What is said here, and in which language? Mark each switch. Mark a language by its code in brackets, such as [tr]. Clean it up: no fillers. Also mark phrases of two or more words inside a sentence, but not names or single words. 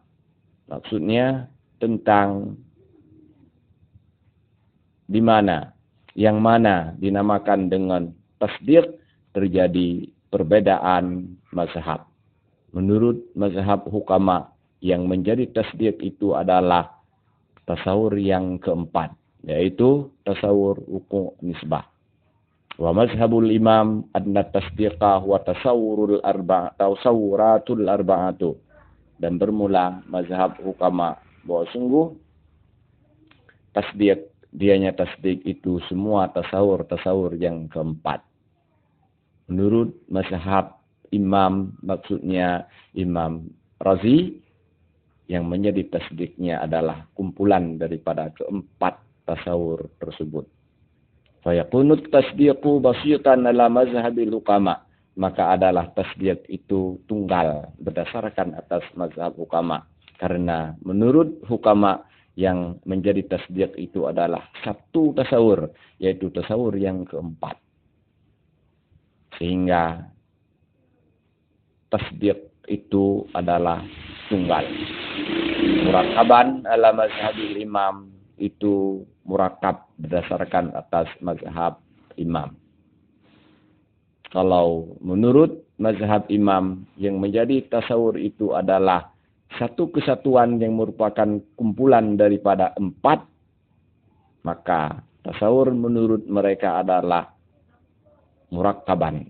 [id] Maksudnya tentang di mana, yang mana dinamakan dengan tasdiq, terjadi perbedaan mazhab. Menurut mazhab hukama, yang menjadi tasdiq itu adalah tasawur yang keempat, yaitu tasawur wuku' nisbah. [ar] ومذهب الإمام أن التصديق والتصورات الأربعة. [id] Dan bermula mazhab hukama bahwa sungguh tasdiq, dianya tasdiq itu semua tasawur yang keempat. Menurut mazhab imam, maksudnya Imam Razi, yang menjadi tasdiqnya adalah kumpulan daripada keempat tasawur tersebut. [ar] فيكون التصديق بسيطا على مذهب الحكماء, [id] maka adalah tasdiq itu tunggal berdasarkan atas mazhab hukama. Karena menurut hukama, yang menjadi tasdiq itu adalah satu tasawur, yaitu tasawur yang keempat. Sehingga tasdiq itu adalah tunggal. [ar] مركبا على مذهب الإمام, [id] itu murakab berdasarkan atas mazhab imam. Kalau menurut mazhab imam yang menjadi tasawur itu adalah satu kesatuan yang merupakan kumpulan daripada 4, maka tasawur menurut mereka adalah murakkaban.